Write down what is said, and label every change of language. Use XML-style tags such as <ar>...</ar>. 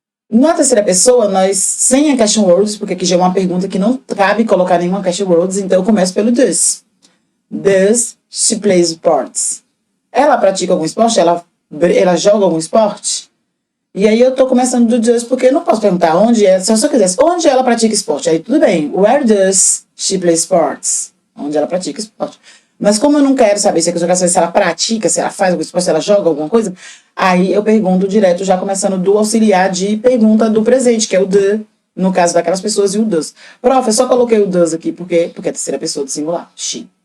<pt>Na terceira pessoa, nós, sem a question words, porque aqui já é uma pergunta que não cabe colocar nenhuma question words, então eu começo pelo does.</pt> <en>Does she play sports?</en> <pt>Ela pratica algum esporte? Ela joga algum esporte? E aí eu tô começando do does, porque eu não posso perguntar onde é, se eu só quisesse, onde ela pratica esporte? Aí tudo bem.</pt> <en>Where does she play sports?</en> <pt>Onde ela pratica esporte. Mas como eu não quero saber se eu quero saber se ela pratica, se ela faz algum esporte, se ela joga alguma coisa, aí eu pergunto direto, já começando do auxiliar de pergunta do presente, que é o the, no caso daquelas pessoas, e o does. Prof, eu só coloquei o does aqui porque é a terceira pessoa do singular, she.</pt>